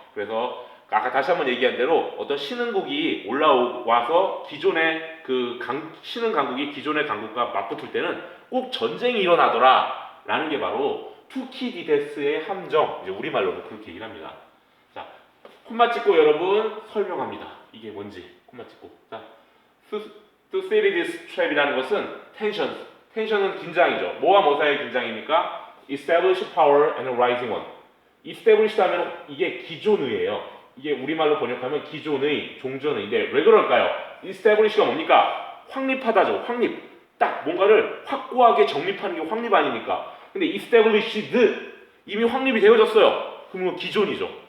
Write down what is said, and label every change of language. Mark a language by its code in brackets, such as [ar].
[ko] 그래서 아까 다시 한번 얘기한 대로 어떤 신흥국이 올라와서 기존의 신흥 강국이 기존의 강국과 맞붙을 때는 꼭 전쟁이 일어나더라 라는 게 바로 투키디데스의 함정, 이제 우리말로는 그렇게 얘기를 합니다. 자, 콤마 찍고 여러분 설명합니다. 이게 뭔지 콤마 찍고. 자, 투시리스 트랩이라는 것은 텐션은 긴장이죠. 뭐와 뭐 사이의 긴장입니까? [en] Established power and a rising one. [ko] Established 하면 이게 기존의예요. 이게 우리말로 번역하면 기존의, 종전의인데 왜 그럴까요? Establish가 뭡니까? 확립하다죠. 확립. 딱 뭔가를 확고하게 정립하는 게 확립 아닙니까? 근데 established 이미 확립이 되어졌어요. 그러면 기존이죠.